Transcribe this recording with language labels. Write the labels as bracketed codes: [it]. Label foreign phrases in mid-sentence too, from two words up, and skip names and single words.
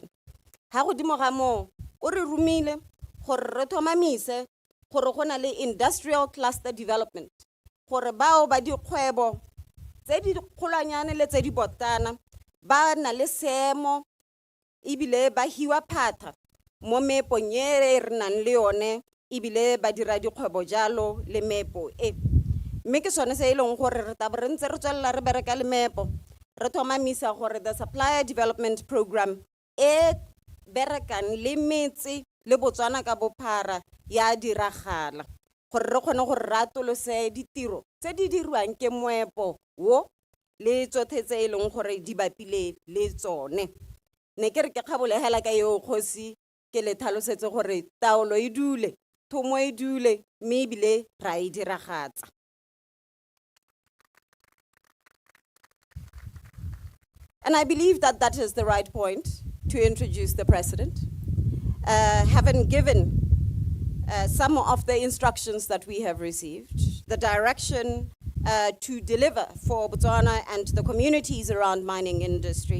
[tn] Ha godimo ga moo o re rumile gore re thomamise gore go na le [en] industrial cluster development [tn] gore bao ba dikgwebo tse di kgolanyane le tse di botana ba na le seemo ebile ba hiwa phata mo mepong e re nang le yone ebile ba dira dikgwebo jalo le mepo e. Mme ke sone se e leng gore re taba re ntse re tswelela re bereka le mepo re thomamisa gore [en] the supplier development program [tn] e berekang le metse le Botswana ka bophara ya diragala gore re kgone gore re atolose ditiro tse di dirwang ke moepo wo le tsotlhe tse e leng gore di bapile le tsone. Ne ke re ke kgabolegela ka eo kgosi ke le tlhalosetse gore taolo e dule thomo e dule mme ebile ra e diragatsa. [en] And I believe that that is the right point to introduce the president. Having given some of the instructions that we have received, the direction to deliver for Botswana and the communities around mining industry.